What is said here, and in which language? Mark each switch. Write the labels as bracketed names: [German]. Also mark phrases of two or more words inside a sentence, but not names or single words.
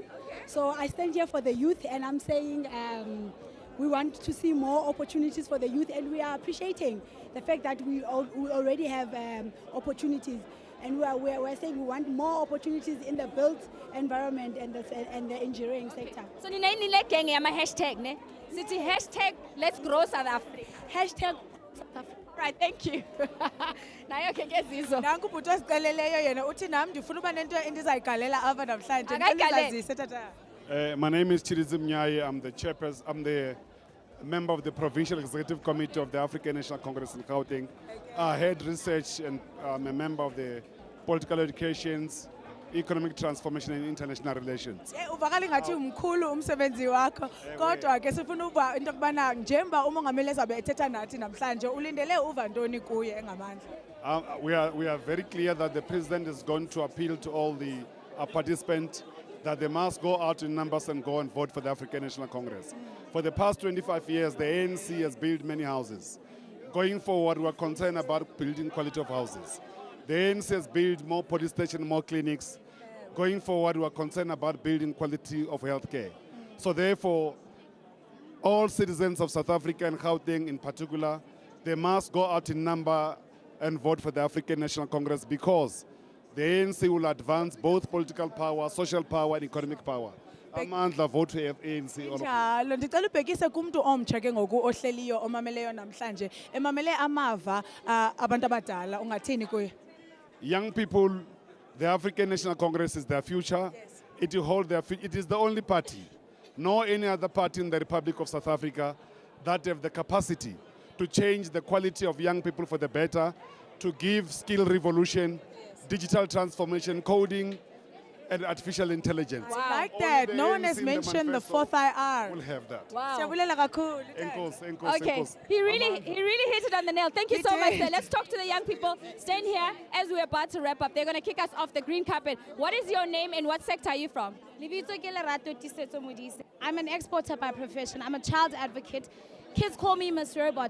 [English] So I stand here for the youth, and I'm saying we want to see more opportunities for the youth, and we are appreciating the fact that we already have opportunities, and we're saying we want more opportunities in the built environment and the engineering sector. [Xhosa] So nina inile gang ya ma hashtag ne? [English] City hashtag let's grow South Africa. Hashtag Right, thank you. [Xhosa] Nayo ke ngezizo. Nanku bhuti osiceleleyo yena uthi nami ndifuna uba nento endizayigalela apha namhlanje. Ndizazise tata. [English] My name is Chirizim Nyai. I'm the chairperson. I'm the member of the Provincial Executive Committee of the African National Congress in Gauteng. I head research and I'm a member of the Political Educations, Economic Transformation and International Relations. [Xhosa] Uvakala ngathi umkhulu umsebenzi wakho. Kodwa ke sifuna uba into kubana njengoba umongameli ezabe ethetha nathi namhlanje ulindele uva ntoni kuye engamandla. [English] We are very clear that the president is going to appeal to all the participants that they must go out in numbers and go and vote for the African National Congress. For the past 25 years, the ANC has built many houses. Going forward, we are concerned about building quality of houses. The ANC has built more police stations, more clinics. Going forward, we are concerned about building quality of healthcare. So therefore, all citizens of South Africa and Gauteng in particular they must go out in number and vote for the African National Congress because the ANC will advance both political power, social power, and economic power. Amandla vote for ANC. all of them. [Xhosa] Njalo ndicela ubhekise kumuntu omtsha ke ngoku ohleliyo omameleyo namhlanje emamele amava abantu abadala ungathini kuye. [English] Young people, the African National Congress is their future. It will hold their it is the only party, no any other party in the Republic of South Africa that have the capacity to change the quality of young people for the better, to give skill revolution, digital transformation, coding, and artificial intelligence. Wow. Like that. No one has mentioned the fourth IR. We'll have that. Wow. [Xhosa] Siyabulela kakhulu. [English] Okay, he really hit it on the nail. Thank you so much, sir. Let's talk to the young people. Stand here as we're about to wrap up. They're going to kick us off the green carpet. What is your name and what sector are you from? I'm an exporter by profession. I'm a child advocate. Kids call me Miss Robot.